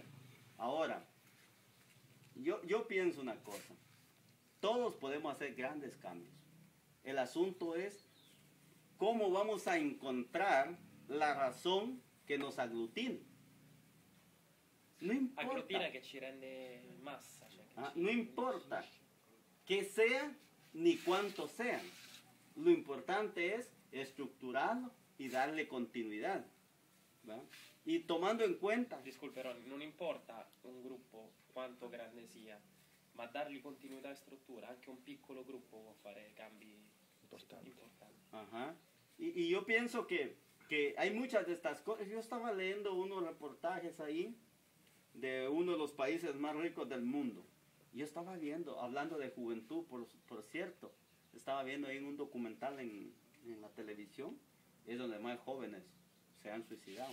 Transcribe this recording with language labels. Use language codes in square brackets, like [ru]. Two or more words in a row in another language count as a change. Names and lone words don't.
[es] Ahora, yo pienso una cosa. Todos podemos hacer grandes cambios. El asunto es cómo vamos a encontrar la razón que nos aglutine. No importa. [it] Agglutina che ci rende massa. Cioè che ci... [es] No importa que sea ni cuántos sean. Lo importante es estructurarlo y darle continuidad. ¿Va? Y tomando en cuenta... Disculpe, Ron, [it] non importa un gruppo quanto grande sia, ma dargli continuità e struttura, anche un piccolo gruppo può fare cambi importanti. [es] Ajá. Y yo pienso que hay muchas de estas cosas. Yo estaba leyendo unos reportajes ahí de uno de los países más ricos del mundo. Yo estaba viendo, hablando de juventud, por cierto, estaba viendo ahí un documental en la televisión, es donde más jóvenes se han suicidado.